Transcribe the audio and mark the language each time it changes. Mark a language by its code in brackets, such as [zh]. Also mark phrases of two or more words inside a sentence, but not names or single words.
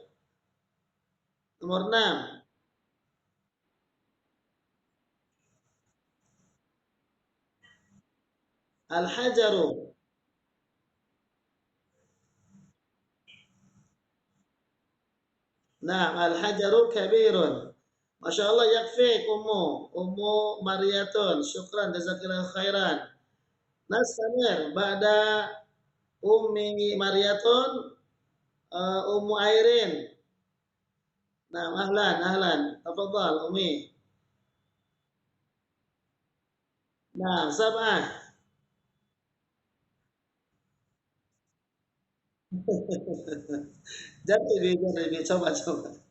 [id] Nomor 6. Al-hajaru. [ar] Nah, الحجر كبير. ما شاء الله، يكفيك أم. أم مارية. شكرا، جزاك الله خيرا. نستمر. بعد أم مارية. أم إيرين. Nah, أهلا. تفضل، أمي. Nah, سبعة. [id] Jadi, coba.